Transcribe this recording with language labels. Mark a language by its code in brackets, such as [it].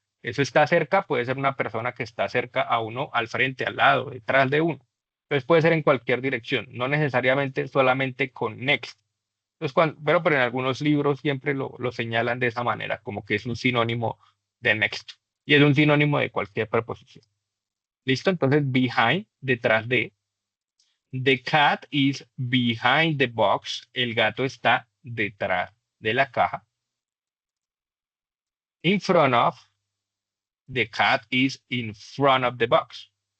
[es] Eso está cerca, puede ser una persona que está cerca a uno, al frente, al lado, detrás de uno. Entonces puede ser en cualquier dirección, no necesariamente solamente con next. Entonces, pero en algunos libros siempre lo señalan de esa manera, como que es un sinónimo de next. Y es un sinónimo de cualquier preposición. ¿Listo? Entonces, behind, detrás de. [en] The cat is behind the box. [es] El gato está detrás de la caja. [en] In front of. The cat is in front of the box.